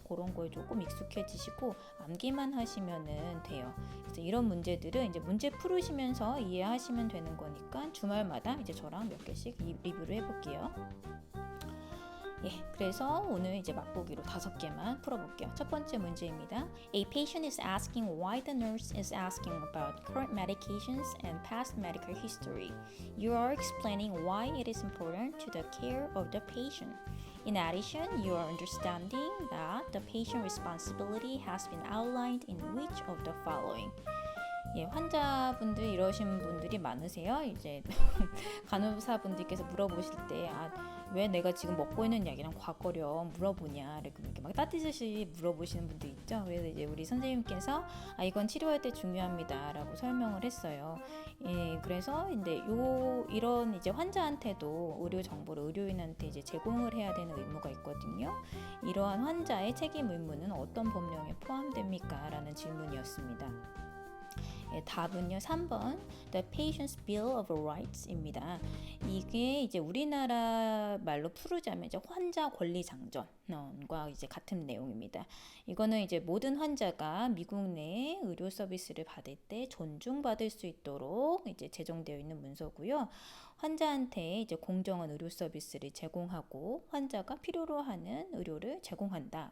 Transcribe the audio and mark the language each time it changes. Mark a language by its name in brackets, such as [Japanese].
[Korean] 그런 거에 조금 익숙해지시고 암기만 하시면은 돼요. 그래서 이런 문제들은 이제 문제 풀으시면서 이해하시면 되는 거니까 주말마다 이제 저랑 몇 개씩 리뷰를 해볼게요. 예, 그래서 오늘 이제 맛보기로 5개만 풀어볼게요. 첫 번째 문제입니다. [English] A patient is asking why the nurse is asking about current medications and past medical history. You are explaining why it is important to the care of the patient. In addition, you are understanding that the patient responsibility has been outlined in which of the following. [Korean] 예, 환자분들 이러신 분들이 많으세요. 이제 간호사분들께서 물어보실 때, 왜 내가 지금 먹고 있는 약이랑 과거령 물어보냐, 이렇게 막 따뜻이 물어보시는 분들 있죠. 그래서 이제 우리 선생님께서 이건 치료할 때 중요합니다라고 설명을 했어요. 예, 그래서 근데 이런 이제 환자한테도 의료 정보를 의료인한테 이제 제공을 해야 되는 의무가 있거든요. 이러한 환자의 책임 의무는 어떤 법령에 포함됩니까? 라는 질문이었습니다. 예, 답은요 3번 The Patient's Bill of Rights입니다. 이게 이제 우리나라 말로 풀으자면 이제 환자 권리 장전과 이제 같은 내용입니다. 이거는 이제 모든 환자가 미국 내 의료 서비스를 받을 때 존중받을 수 있도록 이제 제정되어 있는 문서고요. 환자한테 이제 공정한 의료 서비스를 제공하고 환자가 필요로 하는 의료를 제공한다.